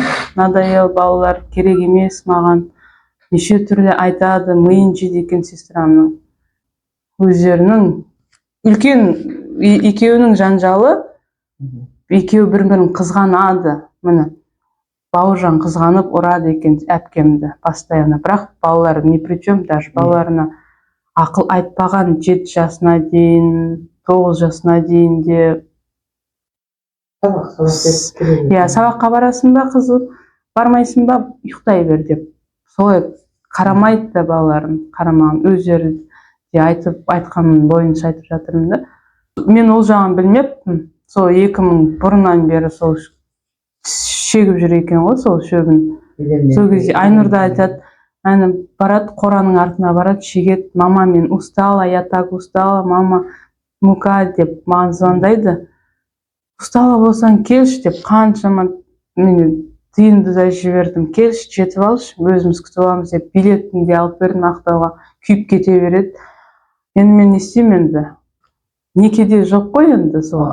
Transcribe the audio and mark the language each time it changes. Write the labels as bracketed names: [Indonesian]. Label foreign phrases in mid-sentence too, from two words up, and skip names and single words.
[Kazakh] Надоел балалар, керек емес маған. Неше түрлі айтады, миын жейді екен сестрамның. Өздерінің үлкен екеуінің жанжалы, екеуі бір-бірін қызғанады. Міне, Бауыржан қызғанып ұрады екен әпкемді постоянно. Бірақ балалар [Russian] не при чем, [Kazakh] даже балаларына ақыл айтпаған 7 жасына дейін, 9 жасына дейін де. Иә, сабаққа барасың ба қызым, бармайсың ба, ұйықтай бер деп. Солай қарамайды да балаларын, қарамаған. Өздері де айтқанның бойынша айтып жатырмын да. Мен ол жағын білмеппін. Сол 2000 бұрыннан бері сол шегіп жүр екен ғой, сол шөбін. Сол кезде Айнұрда айтады, барады, қораның артына барады, шегет, мама, мен устала, [Russian] я так устала, [Kazakh] мама, мука деп маған звондайды. Устала болсаң келші деп, қаншама тиынды да жибердим. Келші, жетіп алшы, өзіміз күтіп аламыз деп билетімді де алып бердім. Ақтауға күйіп кете береді. Енді мен не істеймін енді? Некеде жоқ қой енді сол.